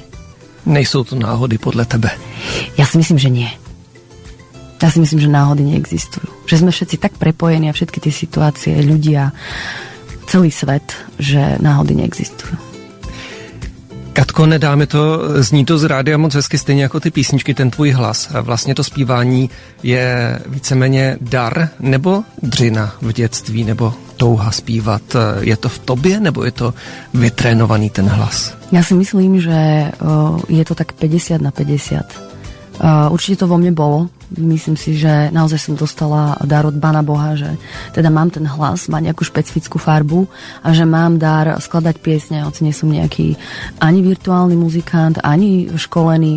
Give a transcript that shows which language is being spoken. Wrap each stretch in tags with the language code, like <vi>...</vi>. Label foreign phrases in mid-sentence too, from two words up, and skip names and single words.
<cs>Nejsou to náhody podľa tebe?</cs> <sk>Ja si myslím, že nie. Ja si myslím, že náhody neexistujú. Že sme všetci tak prepojení a všetky tie situácie, ľudia, celý svet, že náhody neexistujú.</sk> <cs>Katko, nedáme to, zní to z rádia moc hezky, stejně jako ty písničky, ten tvůj hlas. Vlastně to zpívání je víceméně dar nebo dřina v dětství, nebo touha zpívat. Je to v tobě, nebo je to vytrénovaný ten hlas?</cs> <sk>Ja si myslím, že je to tak 50/50. Určite to vo mne bolo. Myslím si, že naozaj som dostala dar od Pána Boha, že teda mám ten hlas, má nejakú špecifickú farbu a že mám dar skladať piesne, hoci nie som nejaký ani virtuálny muzikant, ani školený.</sk>